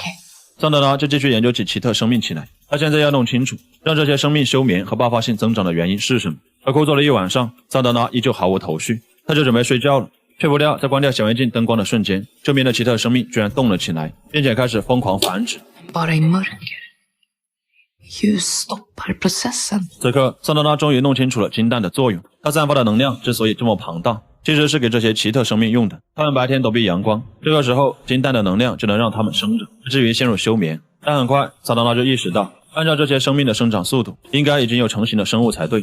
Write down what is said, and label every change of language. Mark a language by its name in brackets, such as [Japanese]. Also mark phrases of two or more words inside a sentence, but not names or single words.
[Chinese] 桑德拉就继续研究起奇特生命起来。他现在要弄清楚，让这些生命休眠和爆发性增长的原因是什么。而枯坐了一晚上，桑德拉依旧毫无头绪，他就准备睡觉了。却不料在关掉显微镜灯光的瞬间，这边的奇特生命居然动了起来，并且开始疯狂繁殖。 [Swedish] Bara i mörker. Ljus stoppar processen. [Chinese] 此刻，桑德拉终于弄清楚了金蛋的作用。它散发的能量之所以这么庞大，其实是给这些奇特生命用的。它们白天躲避阳光，这个时候金蛋的能量就能让它们生长，至于陷入休眠。但很快，桑德拉就意识到，按照这些生命的生长速度，应该已经有成型的生物才对。